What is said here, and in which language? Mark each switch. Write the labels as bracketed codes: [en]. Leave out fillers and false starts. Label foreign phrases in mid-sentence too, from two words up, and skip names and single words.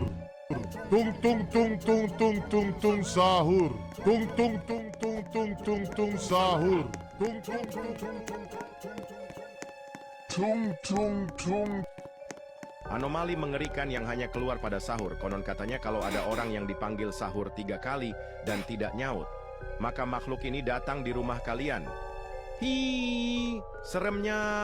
[id] Tung, tung, tung, tung, tung, tung, tung, sahur. Tung, tung, tung, tung, tung, tung, tung, sahur. Tung, tung, tung, tung, tung, tung, tung, tung. Anomali mengerikan yang hanya keluar pada sahur. Konon katanya kalau ada orang yang dipanggil sahur 3 kali dan tidak nyaut, maka makhluk ini datang di rumah kalian. Hi, seremnya.